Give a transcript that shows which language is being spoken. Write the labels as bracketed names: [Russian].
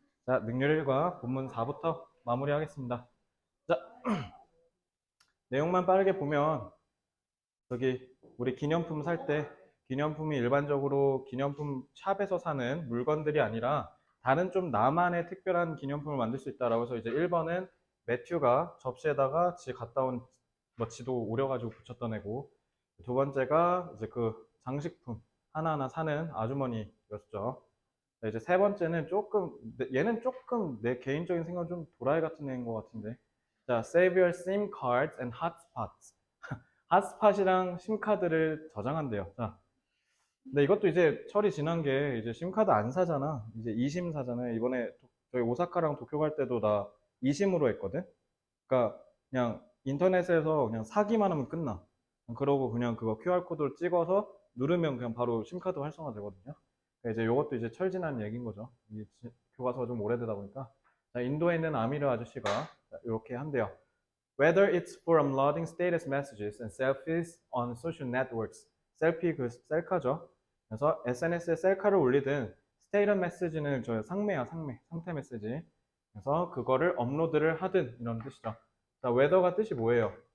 [Korean] 자, 능률1과 본문 4부터 마무리하겠습니다. 자, 내용만 빠르게 보면 저기 우리 기념품 살 때 기념품이 일반적으로 기념품 샵에서 사는 물건들이 아니라 다른 좀 나만의 특별한 기념품을 만들 수 있다라고 해서 이제 1번은 매튜가 접시에다가 지 갔다 온 뭐 지도 오려가지고 붙였던 애고, 두 번째가 이제 그 장식품 하나하나 사는 아주머니였죠. 이제 세 번째는 얘는 조금 내 개인적인 생각은 좀 도라이 같은 애인 것 같은데. 자, [English] save your SIM cards and hotspots. [Korean] 핫스팟이랑 심카드를 저장한대요. 자, 근데 이것도 이제 철이 지난 게 이제 심카드 안 사잖아. 이제 2심 사잖아요. 이번에 저희 오사카랑 도쿄 갈 때도 나 2심으로 했거든. 그러니까 그냥 인터넷에서 그냥 사기만 하면 끝나. 그러고 그냥 그거 QR코드를 찍어서 누르면 그냥 바로 심카드 활성화 되거든요. 이제 이것도 이제 철지난 얘기인 거죠. 이게 교과서가 좀 오래되다 보니까. 자, 인도에 있는 아미르 아저씨가 이렇게 한대요. [English] Whether it's for uploading status messages and selfies on social networks. [Korean] 셀피 그 셀카죠. 그래서 SNS에 셀카를 올리든 스테이터 메시지는 저 상매야, 상태 메시지. 그래서 그거를 업로드를 하든 이런 뜻이죠. 자, whether가 뜻이 뭐예요?